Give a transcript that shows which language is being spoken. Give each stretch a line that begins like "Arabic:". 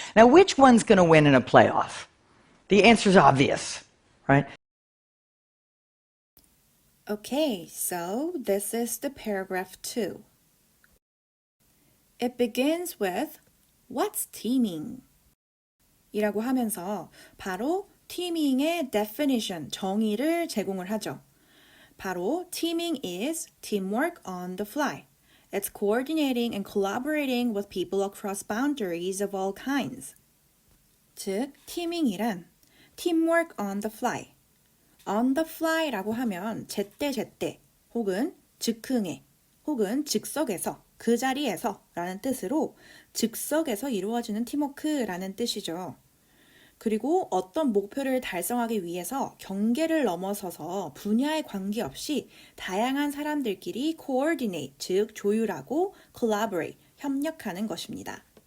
English: Now, which one's going to win in a playoff? The answer's obvious, right? Okay, so this is the paragraph 2. It begins with What's teaming?
Korean: 이라고 하면서 바로 teaming의 definition, 정의를 제공을 하죠.
English: 바로 teaming is teamwork on the fly. It's coordinating and collaborating with people across boundaries of all kinds. 즉, teaming이란 teamwork on the fly.
Korean: on the fly라고 하면 제때제때 혹은 즉흥에 혹은 즉석에서 그 자리에서 라는 뜻으로 즉석에서 이루어지는 팀워크라는 뜻이죠. 그리고 어떤 목표를 달성하기 위해서 경계를 넘어서서 분야에 관계없이 다양한 사람들끼리 coordinate, 즉 조율하고 collaborate, 협력하는 것입니다.